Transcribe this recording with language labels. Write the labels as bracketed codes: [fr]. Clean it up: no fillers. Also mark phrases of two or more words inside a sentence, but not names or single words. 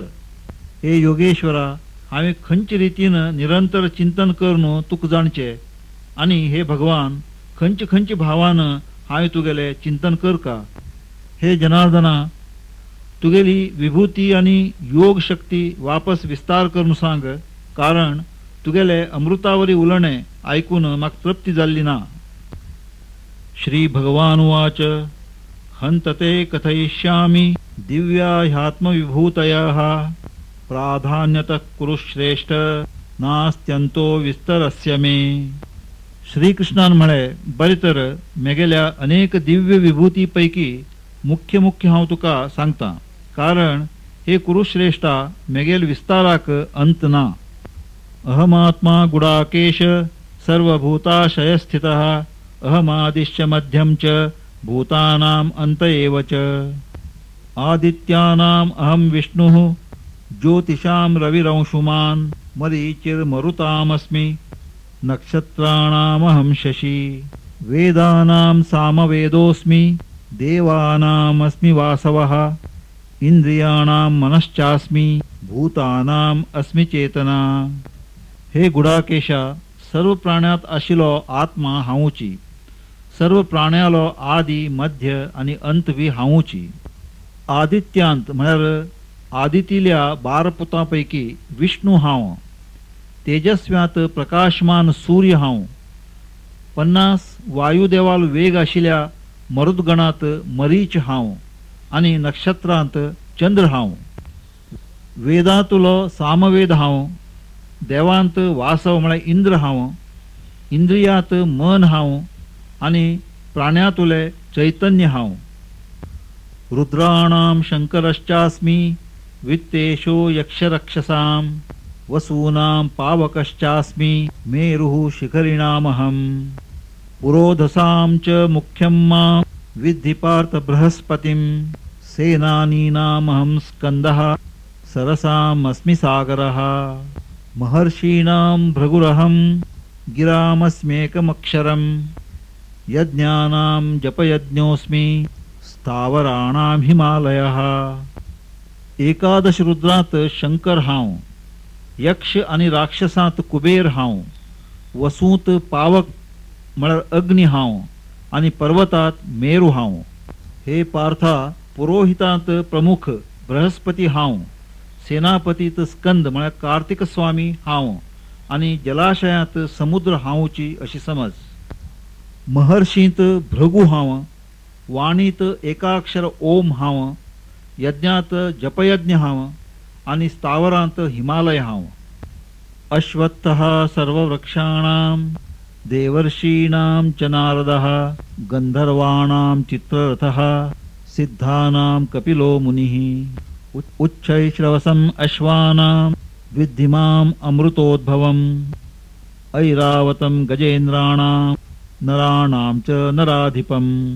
[kok] हे योगेश्वरा हांवें खंच रितीन निरंतर चिंतन करून तुक जाणचे आनी हे भगवान खंच खंच भावान हांवें तुगेले चिंतन कर का. हे जनार्दना तुगेली विभूती आनी योग शक्ती वापस विस्तार करून सांग कारण तुगेले अमृतावरी उलणे आयकून म्हाका तृप्ती जाल्ली ना. [sa] श्री भगवान उवाच हन्तते कथयिष्यामि दिव्या ह्यात्मविभूतयः प्राधान्यतः कुरु श्रेष्ठ नास्त्यंतो विस्तरस्य मे. [kok] श्रीकृष्णान म्हळे बरे तर मेगेल्या अनेक दिव्य विभूती पैकी मुख्य मुख्य हांव तुका सांगता कारण हे कुरुश्रेष्ठा मेगेल विस्ताराक अंत ना. [sa] अहमात्मा गुडाकेश सर्वभूताशय स्थितः अहमादिश्च मध्यम च भूतानां अंत एव च. आदित्यानां अहं विष्णुः ज्योतिषां रविरंशुमान् मरीचिर्मरुतामस्मि नक्षत्राणामहं शशि. वेदानां सामवेदोऽस्मि देवानामस्मि वासवः इंद्रियाणां मनश्चास्मि भूतानां अस्मि चेतना. [kok] हे गुडाकेशा सर्व प्राण्यात आशिल्लो आत्मा हांवूची. सर्व प्राण्यालो आदि मध्य आणि अंत भी हांवूची. आदित्यांत म्हळ्यार आदितील्या 12 पुतांपैकी विष्णू हांव. तेजस्व्यांत प्रकाशमान सूर्य हांव. 50 वायुदेवाल वेग आशिल्ल्या मरुदगणात मरीच हांव आणि नक्षत्रांत चंद्र हांव. वेदांतलो सामवेद हांव. देवांत वासव म्हळ्यार इंद्र हांव. इंद्रियांत मन हांव आणि प्राण्यांतुले चैतन्य हांव. [sa] रुद्राणां शंकरश्चास्मि वित्तेषु यक्षरक्षसां वसूनां पावकश्चास्मि मेरुः शिखरिणामहम् पुरोधसां च मुख्यं मां विद्धि पार्थ बृहस्पतिं सेनानीनामहं स्कन्दः सरसामस्मि सागरः महर्षीणां भृगुरहं गिरामस्म्येकमक्षरं यज्ञानां जपयज्ञोऽस्मि स्थावराणां हिमालयः [kok] एकादश रुद्रात शंकर हांव यक्ष आणि राक्षसांत कुबेर हांव वसूंत पावक म्हळ्यार अग्नी हांव आणि पर्वतात मेरू हांव हे पार्था पुरोहितांत प्रमुख बृहस्पती हांव सेनापतीत स्कंद म्हळ्यार कार्तिक स्वामी हांव आणि जलाशयात समुद्र हांवची अशी समज महर्षींत भृगु हांव वाणीत एकाक्षर ओम हांव यज्ञात जपयज्ञ हांव आणि स्थावरांत हिमालय हांव [sa] अश्वत्थः सर्ववृक्षाणां देवर्षीणां च नारदः गंधर्वाणां चित्ररथः सिद्धानां कपिलो मुनिः उच्चैश्रवसम् अश्वानां विद्धिमाम् अमृतोद्भवम् ऐरावतं गजेन्द्राणां नराणां च नराधिपम्